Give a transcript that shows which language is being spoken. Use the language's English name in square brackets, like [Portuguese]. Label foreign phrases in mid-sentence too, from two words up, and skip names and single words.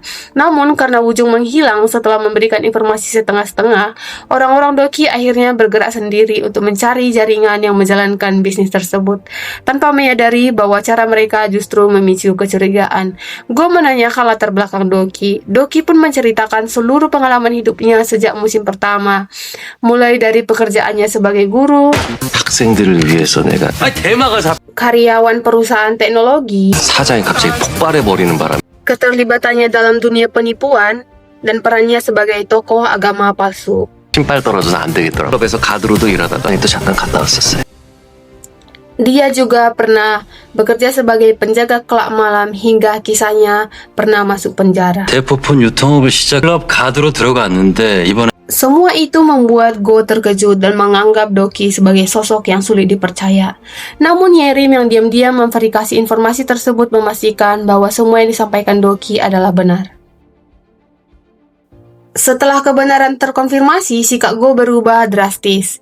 [Indonesian] Namun karena Wujung menghilang setelah memberikan informasi setengah-setengah, orang-orang Doki akhirnya bergerak sendiri untuk mencari jaringan yang menjalankan bisnis tersebut. Tanpa menyadari bahwa cara mereka justru memicu kecurigaan. Go menanyakan latar belakang Doki. Doki pun menceritakan seluruh pengalaman hidupnya sejak musim pertama, mulai dari pekerjaannya sebagai guru, [Korean] 학생들을 위해서 내가 [Indonesian] karyawan perusahaan teknologi, [Korean] 사장이 갑자기 폭발해버리는 바람에 [Indonesian] keterlibatannya dalam dunia penipuan, dan perannya sebagai tokoh agama palsu. [Korean] 신발 떨어져서 안 되겠더라고. 클럽에서 가드로도 일하다가 또 잠깐 갔다 왔었어요. [Indonesian] Dia juga pernah bekerja sebagai penjaga klub malam hingga kisahnya pernah masuk penjara. [Korean] 대포폰 유통업을 시작 클럽 가드로 들어갔는데 이번에 [Indonesian] Semua itu membuat Go terkejut dan menganggap Doki sebagai sosok yang sulit dipercaya. Namun Yerim yang diam-diam memverifikasi informasi tersebut memastikan bahwa semua yang disampaikan Doki adalah benar. Setelah kebenaran terkonfirmasi, sikap Go berubah drastis.